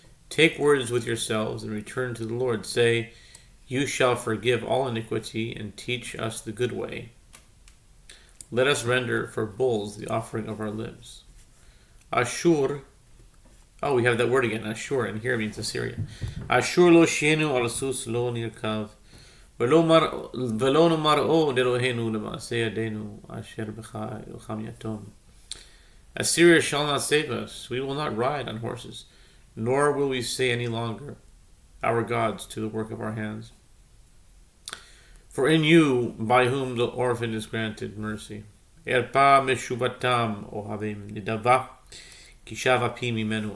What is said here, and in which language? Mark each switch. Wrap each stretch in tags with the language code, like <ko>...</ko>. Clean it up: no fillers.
<en>Take words with yourselves and return to the Lord. Say, you shall forgive all iniquity and teach us the good way. Let us render for bulls the offering of our lips. Ashur. Oh, we have that word again. Ashur, and here it means Assyria.</en> <he>Ashur lo shenu al sus lo nirkav. ולא נאמר לאלוהינו למעשה ידינו אשר בך אלוהים יתום.</he> <en>Assyria shall not save us. We will not ride on horses, nor will we say any longer, our gods to the work of our hands. For in you, by whom the orphan is granted mercy.</en> <he>Erpa meshuvatam ohavim nidava kishav api mimenu.</he>